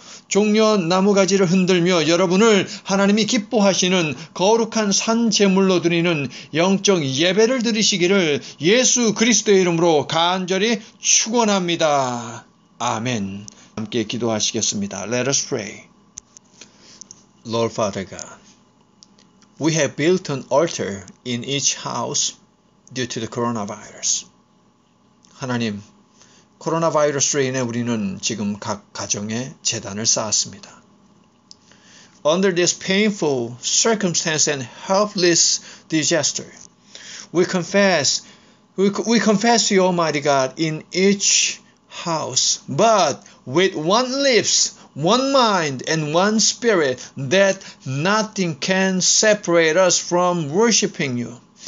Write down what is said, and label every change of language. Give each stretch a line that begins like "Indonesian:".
Korean: 종려 나무가지를 흔들며 여러분을 하나님이 기뻐하시는 거룩한 산 제물로 드리는 영적 예배를 드리시기를 예수 그리스도의 이름으로 간절히 축원합니다. 아멘. 함께 기도하시겠습니다.
English: Let us pray. Lord Father God, we have built an altar in each house due to the coronavirus.
Korean: 하나님, 코로나 바이러스로 인해 우리는 지금 각 가정에 제단을 쌓았습니다.
English: Under this painful circumstance and helpless disaster, we confess to you, Almighty God, in each house, but with one lips, one mind, and one spirit, that nothing can separate us from worshiping you.